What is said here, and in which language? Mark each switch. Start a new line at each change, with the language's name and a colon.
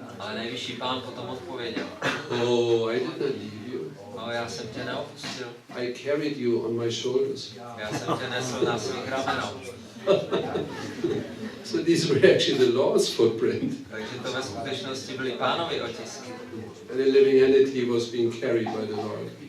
Czech: Ale nejvyšší Pán potom odpověděl.
English: Oh, I did not leave you.
Czech: No, já jsem tě neopustil.
English: I carried you on my shoulders.
Czech: Já jsem tě nesl na svých ramenou.
English: So these were actually the Lord's footprint.
Czech: Takže to ve skutečnosti byly Pánovy otisky.
English: And the living entity was being carried by the Lord.